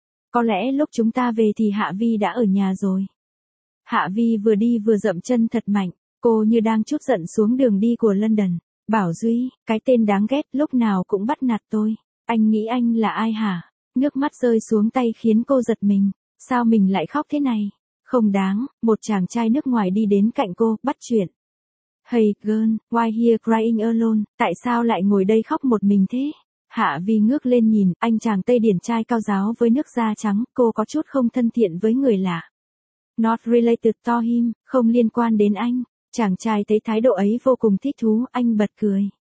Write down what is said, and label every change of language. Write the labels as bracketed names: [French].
[Vietnamese] Có lẽ lúc chúng ta về thì Hạ Vi đã ở nhà rồi. Hạ Vi vừa đi vừa dậm chân thật mạnh, cô như đang trút giận xuống đường đi của London. Bảo Duy, cái tên đáng ghét lúc nào cũng bắt nạt tôi. Anh nghĩ anh là ai hả? Nước mắt rơi xuống tay khiến cô giật mình. Sao mình lại khóc thế này? Không đáng, một chàng trai nước ngoài đi đến cạnh cô, bắt chuyện. [English] Hey girl, why here crying alone? [Vietnamese] Tại sao lại ngồi đây khóc một mình thế? Hạ Vi ngước lên nhìn, anh chàng Tây Điển trai cao giáo với nước da trắng, cô có chút không thân thiện với người lạ. [English] Not related to him, [Vietnamese] không liên quan đến anh. Chàng trai thấy thái độ ấy vô cùng thích thú, anh bật cười.